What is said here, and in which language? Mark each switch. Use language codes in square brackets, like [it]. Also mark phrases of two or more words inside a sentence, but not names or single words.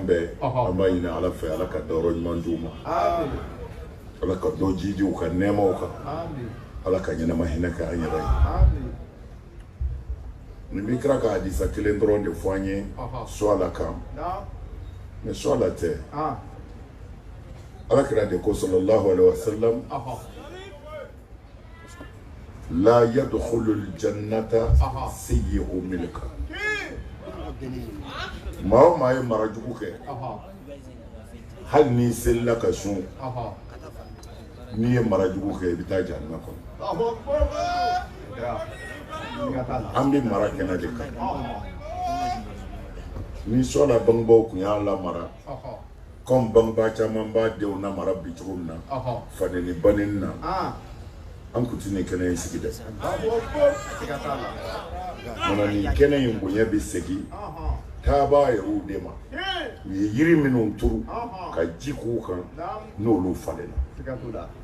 [bm] bɛɛ an b'a ɲini ala fɛ ala ka dayɔrɔ ɲuman d'u ma ala ka dɔ jidi u ka nɛɛmaw kan ala ka ɲɛnama hinɛ kɛ an yɛrɛ ye nin bɛ kira ka hadisa kelen dɔrɔn de fɔ an ye su ala kan mɛ su ala tɛ ala kira de ko [ar] صلى الله عليه وسلم لا يدخل الجنة سيئ الملكة [bm] maa o maa ye mara jugu kɛ hali n'i selila ka sun n'i ye mara jugu kɛ i bɛ taa jahanama kɔnɔ an bɛ mara kɛnɛ de kan ni sɔɔla bangebaaw tun y'a lamara comme bangebaa caman b'a denw lamara bi cogo min na faneni baneni na an kun tɛ nin kɛnɛ in sigi dɛ mana nin kɛnɛ in bonya bɛ segin taabaa yɛrɛw de ma u ye yiri minnu turu ka ji k'u kan n'olu falenna